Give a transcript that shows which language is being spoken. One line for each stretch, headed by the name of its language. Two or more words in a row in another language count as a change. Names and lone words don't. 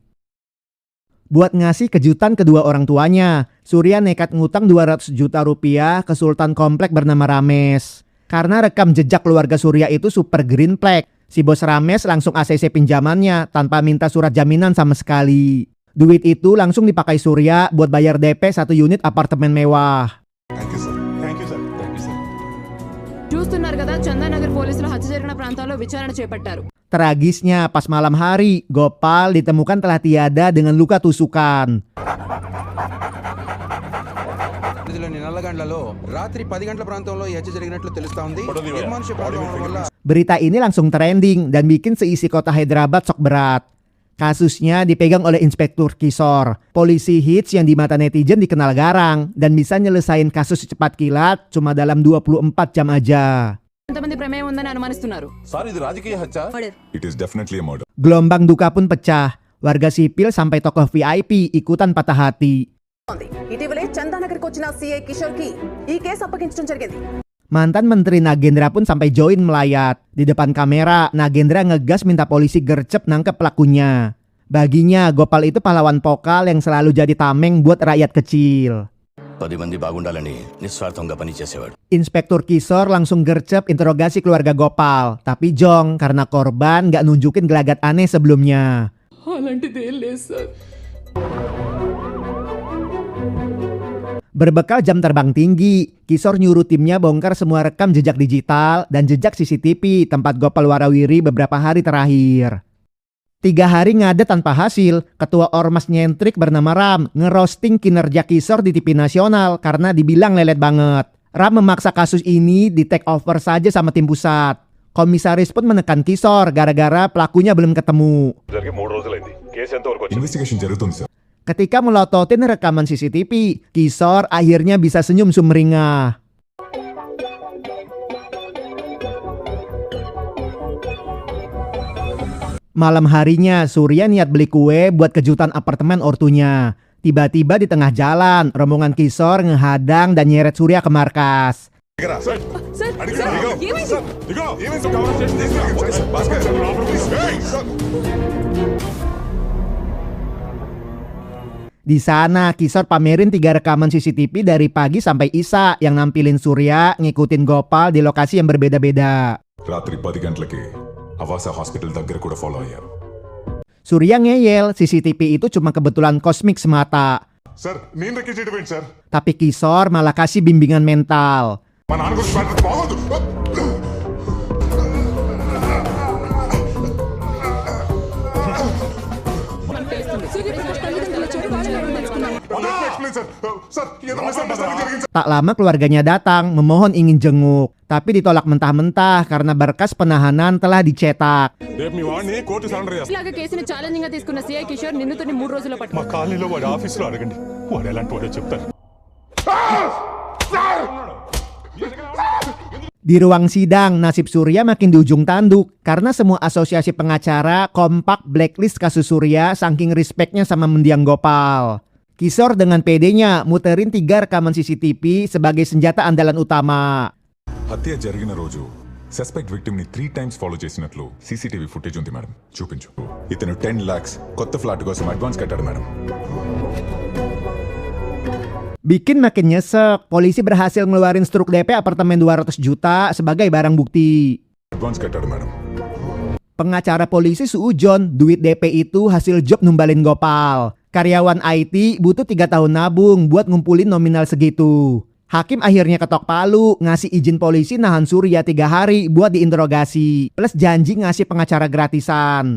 Indonesian: Buat ngasih kejutan kedua orang tuanya, Surya nekat ngutang 200 juta rupiah ke Sultan komplek bernama Rames. Karena rekam jejak keluarga Surya itu
English: super green flag,
Indonesian: Si bos Rames langsung ACC pinjamannya tanpa minta surat jaminan sama sekali. Duit itu langsung dipakai Surya buat bayar DP 1 unit apartemen mewah.
English: Thank you, sir. Thank you, sir. Thank you, sir.
Telugu: చూస్తున్నారు కదా చందానగర్ పోలీసులు హత్య జరిగిన ప్రాంతాల్లో విచారణ చేపట్టారు.
Indonesian: Tragisnya pas malam hari, Gopal ditemukan telah tiada dengan luka tusukan.
Telugu: నల్లగండ్లలో రాత్రి 10 గంటల ప్రాంతంలో ఈ హత్య జరిగినట్లు తెలుస్తోంది. నిర్మానుష్య ప్రాంతం వల్ల
Indonesian: Berita ini langsung trending dan bikin seisi kota Hyderabad sok berat. Kasusnya dipegang oleh Inspektur Kisor, polisi hits yang di mata netizen dikenal garang dan bisa nyelesain kasus secepat kilat cuma dalam 24 jam aja.
Telugu: ఎంతమంది ప్రమేయం ఉందని అనుమానిస్తున్నారు. సార్ ఇది రాజకీయ హత్య.
English: It is definitely a murder.
Indonesian: Gelombang duka pun pecah. Warga sipil sampai tokoh VIP ikutan patah hati.
Telugu: ఇటీవలే చందానగర్కి వచ్చిన సిఐ కిషోర్ కి ఈ కేసు అప్పగించడం జరిగింది.
Indonesian: Mantan Menteri Nagendra pun sampai join melayat. Di depan kamera, Nagendra ngegas minta polisi gercep nangkep pelakunya. Baginya, Gopal itu pahlawan pokal yang selalu jadi tameng buat rakyat kecil.
Telugu: 10 మంది బాగుండాలని నిస్వార్థంగా పనిచేసేవాడు.
Indonesian: Inspektur Kisor langsung gercep interogasi keluarga Gopal. Tapi jong karena korban gak nunjukin gelagat aneh sebelumnya.
Telugu: అలాంటిది ఏం లేదు సార్.
Indonesian: Berbekal jam terbang tinggi, Kisor nyuruh timnya bongkar semua rekam jejak digital dan jejak CCTV tempat Gopal Warawiri beberapa hari terakhir. 3 hari ngadet tanpa hasil, ketua Ormas nyentrik bernama Ram ngerosting kinerja Kisor di TV nasional karena dibilang lelet banget. Ram memaksa kasus ini di
English: take over
Indonesian: saja sama tim pusat. Komisaris pun menekan Kisor gara-gara pelakunya belum ketemu.
Telugu: Investigation జరుగుతుంది, sir.
Indonesian: Ketika melototin rekaman CCTV, Kisor akhirnya bisa senyum sumringah. Malam harinya, Surya niat beli kue buat kejutan apartemen ortunya. Tiba-tiba di tengah jalan, rombongan Kisor ngehadang dan nyeret Surya ke markas.
Telugu: సార్ ఏమైంది?
Indonesian: Di sana, Kisor pamerin 3 rekaman CCTV dari pagi sampai Isa yang nampilin Surya ngikutin Gopal di lokasi yang berbeda-beda.
Telugu: రాత్రి 10 గంటలకి అవాస హాస్పిటల్ దగ్గర కూడా ఫాలో అయ్యారు.
Indonesian: Surya ngeyel, CCTV itu cuma kebetulan kosmik semata.
Telugu: సార్ నేను రెక్కి చేయడం ఏంటి సార్?
Indonesian: Tapi Kisor malah kasih bimbingan mental.
Telugu: మా నాన్న గురించి మాట్లాడితే బాగోదు.
Indonesian: Tak lama keluarganya datang memohon ingin jenguk, tapi ditolak mentah-mentah karena berkas penahanan telah dicetak.
Telugu: రేపు మీ వాడిని కోర్టు సరెండర్ చేస్తాను. ఇలాగ కేసుని ఛాలెంజింగ్ గా తీసుకున్న సిఐ కిషోర్ నిందితుడిని 3 రోజుల్లో మా పట్టుకున్నారు. కాలనీలో వాడి ఆఫీసులో అడగండి, వాడు ఎలాంటి వాడో చెప్తారు.
Indonesian: Di ruang sidang, nasib Surya makin di ujung tanduk karena semua asosiasi pengacara kompak blacklist kasus Surya saking respectnya sama mendiang Gopal. Kisor dengan PD-nya muterin 3 rekaman CCTV sebagai senjata andalan utama.
Telugu: హత్య జరిగిన రోజు
English: suspect victim
Telugu: ని 3
English: times follow
Telugu: చేసినట్లు
English: CCTV footage
Telugu: ఉంది మేడం, చూపించు. ఇతను 10 lakhs కొత్త ఫ్లాట్ కోసం అడ్వాన్స్ కట్టాడు మేడం.
Indonesian: Bikin makin nyesek, polisi berhasil ngeluarin struk DP apartemen 200 juta sebagai barang bukti.
Telugu: అడ్వాన్స్ కట్టాడు మేడం.
Indonesian: Pengacara polisi suujon, duit DP itu hasil job numbalin Gopal. Karyawan IT butuh 3 tahun nabung buat ngumpulin nominal segitu. Hakim akhirnya ketok palu, ngasih izin polisi nahan Surya 3 hari buat diinterogasi. Plus janji ngasih pengacara gratisan.